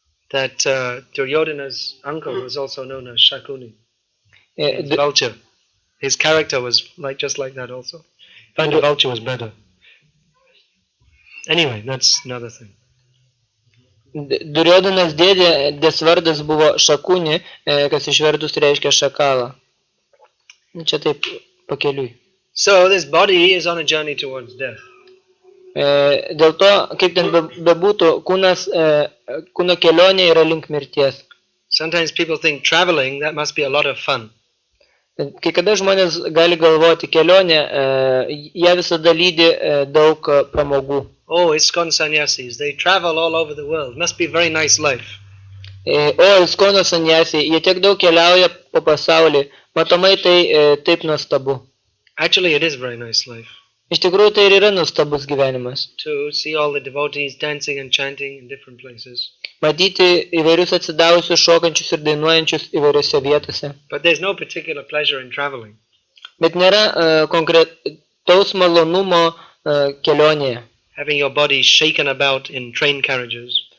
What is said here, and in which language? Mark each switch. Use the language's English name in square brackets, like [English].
[English] That Duryodhana's uncle was also known as Shakuni. Vulture. His character was just like that also. But the vulture was better. Anyway, that's another thing. [Lithuanian] Duryodhanas dėdės vardas buvo Šakuni, kas išvertus reiškia šakalą. Čia taip pakeliui. [English] So this body is on a journey towards death. [Lithuanian] Dėl to, kaip ten bebūtų, kūno kelionė yra link mirties. [English] Sometimes people think traveling, that must be a lot of fun. [Lithuanian] Kai kada žmonės gali galvoti kelionę, jie visada lydi daug pramogų. [English] Oh, ISKCON sannyasis, they travel all over the world. Must be a very nice life. [Lithuanian] ISKCON sannyasis, jie tiek daug keliauja po pasaulį. Matomai tai taip nuostabu. [English] Actually, it is a very nice life. [Lithuanian] Iš tikrųjų, tai ir yra nuostabus gyvenimas. [English] To see all the devotees dancing and chanting in different places. [Lithuanian] Matyti įvairius atsidavusius, šokančius ir dainuojančius įvairiose vietose. [English] But there's no particular pleasure in traveling. [Lithuanian] Bet nėra konkretaus malonumo kelionėje. [English] Having your body shaken about in train carriages.